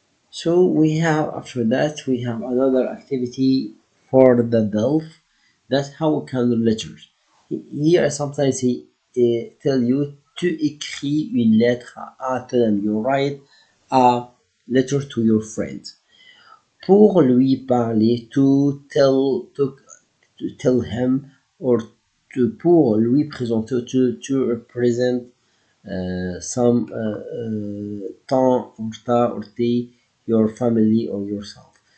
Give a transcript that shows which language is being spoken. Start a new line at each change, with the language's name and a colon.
English: So after that, we have another activity for the DELF. That's how we can do letters. Here, sometimes he tell you to
French: écrire une lettre à ton ami.
English: You write a letter to your friend.
French: Pour lui parler,
English: to tell him, or
French: pour lui présenter,
English: to represent some temps or day, your family or yourself.